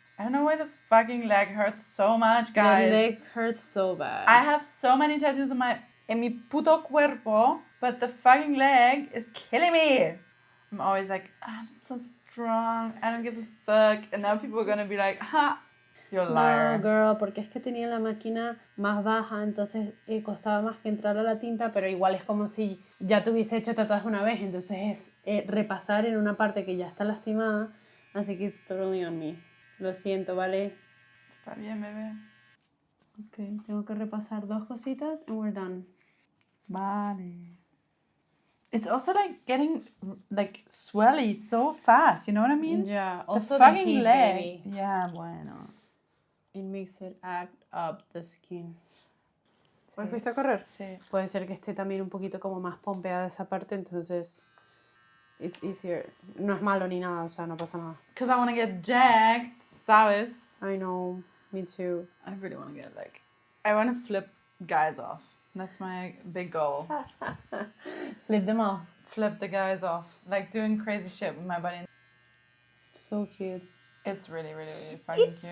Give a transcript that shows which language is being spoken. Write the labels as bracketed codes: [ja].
[en] I don't know why the fucking leg hurts so much, guys. The leg hurts so bad. I have so many tattoos [es] en mi puto cuerpo, [en] but the fucking leg is killing me. I'm always like, I'm so strong, I don't give a fuck. And now people are gonna be like, ha, you're a liar. [es] No, girl, porque es que tenía la máquina más baja, entonces costaba más que entrar a la tinta, pero igual es como si ya te hubiese hecho tatuaje una vez, entonces es repasar en una parte que ya está lastimada, así que [en] it's totally on me. [es] Lo siento, ¿vale? Está bien, bebé. Ok, tengo que repasar 2 cositas [en] and we're done. [es] Vale. [en] It's also like getting like swelly so fast, you know what I mean? Yeah, The also fucking the heat, leg. baby. [es] Yeah, bueno. [en] It makes it act up the skin. [es] Sí. ¿Hoy fuiste a correr? Sí. Puede ser que esté también un poquito como más pompeada esa parte, entonces [en] it's easier. [es] No es malo ni nada, o sea, no pasa nada. [en] Because I want to get jacked, [es] ¿sabes? [en] I know, me too. I really want to get like, I want to flip guys off. That's my big goal. Flip them off. Flip the guys off. Like doing crazy shit with my body. So cute. It's really, really, really fucking cute.